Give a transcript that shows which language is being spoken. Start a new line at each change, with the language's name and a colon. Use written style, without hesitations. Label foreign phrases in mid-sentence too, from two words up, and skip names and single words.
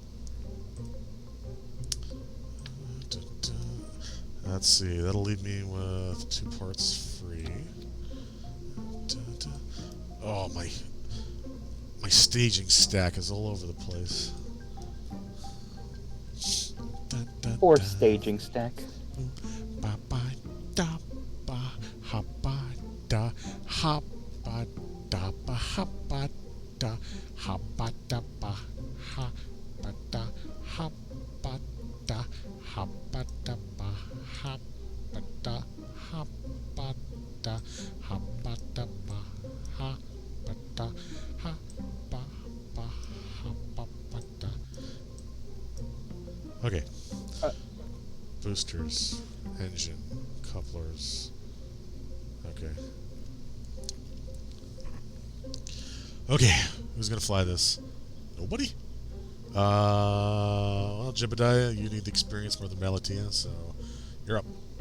English: Let's see, that'll leave me with 2 parts free. Oh, my staging stack is all over the place. Or staging stack. Ba ba da ba ha ba da ha ba da ba ha ba da ha ba da ba ha ba da ha ba da ha ba da ba ha ba da ha ba da ha ba da ba ha ba da ha ba ba ha ba ba da. Okay. Boosters, engine, couplers. Okay. Okay, who's gonna fly this? Nobody? Well, Jebediah, you need the experience more than Malatia, so you're up.